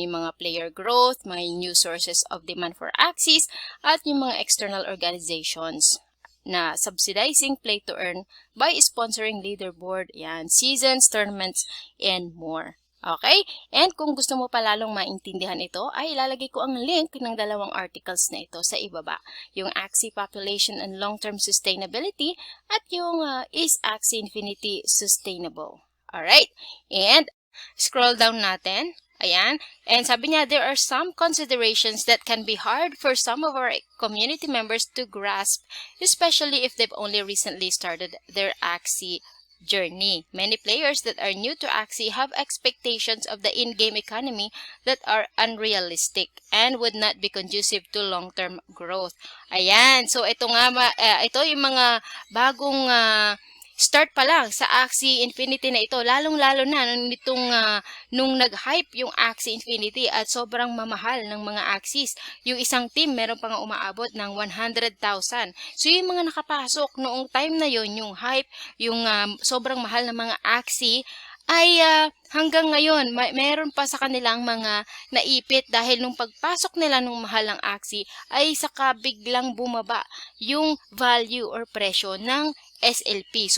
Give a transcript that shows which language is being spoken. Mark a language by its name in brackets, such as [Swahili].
[English] Yung mga player growth, mga new sources of demand for Axies, at yung mga external organizations na subsidizing play to earn by sponsoring leaderboard, yan, seasons, tournaments, and more. Okay? [Filipino] And kung gusto mo pa lalong maintindihan ito, ay ilalagay ko ang link ng 2 articles na ito sa ibaba. Yung Axie Population and Long-Term Sustainability at yung Is Axie Infinity Sustainable? Alright? [English] And scroll down natin. Ayan. And sabi niya, there are some considerations that can be hard for some of our community members to grasp, especially if they've only recently started their Axie journey. Many players that are new to Axie have expectations of the in-game economy that are unrealistic and would not be conducive to long-term growth. [Filipino] Ayan. So, ito nga, ito yung mga bagong start pa lang sa Axie Infinity na ito, lalong-lalo na nung nag-hype yung Axie Infinity at sobrang mamahal ng mga Axies. Yung isang team, meron pang umaabot ng 100,000. So, yung mga nakapasok noong time na yon, yung hype, yung sobrang mahal ng mga Axie, ay hanggang ngayon, meron pa sa kanilang mga naipit dahil nung pagpasok nila nung mahal ng Axie, ay saka biglang bumaba yung value or presyo ng SLP.